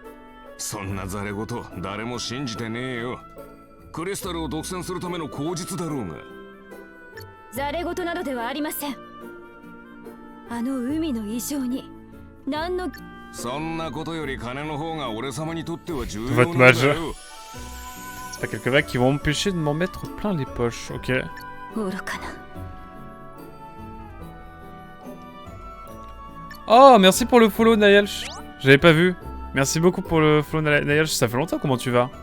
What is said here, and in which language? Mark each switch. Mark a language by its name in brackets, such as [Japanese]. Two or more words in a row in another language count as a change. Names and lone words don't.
[Japanese] そんなザレ言誰も信じてねえよ。クリスタルを独占するための口実だろうが。ザレ言などではありません。あの海の異常に何の。そんなことより金の方が俺様にとっては重要なんだよ。 [French] C'est pas quelques vagues qui vont m'empêcher de m'en mettre plein les poches, ok. Oh, merci pour le follow Nayelch. J'avais pas vu. Merci beaucoup pour le follow Nayelch. Ça fait longtemps, comment tu vas?